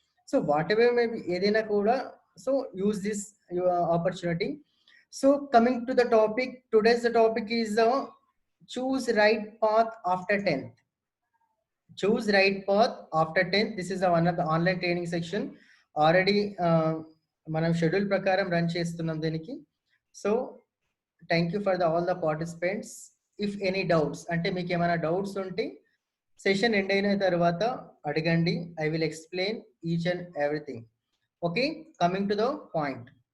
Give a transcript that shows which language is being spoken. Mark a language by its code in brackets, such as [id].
[en] so, whatever maybe [te] ఏదైనా కూడా [en] So use this opportunity. So coming to the topic, today's the topic is choose right path after 10th. Choose right path after 10th. This is one of the online training section. [te] Already మనం schedule ప్రకారం run చేస్తున్నాం దీనికి. [en] So thank you for all the participants. If any doubts [te] అంటే మీకు ఏమైనా doubts ఉంటే session end అయిన తర్వాత అడగండి. [en] I will explain each and everything. Okay, coming to the point.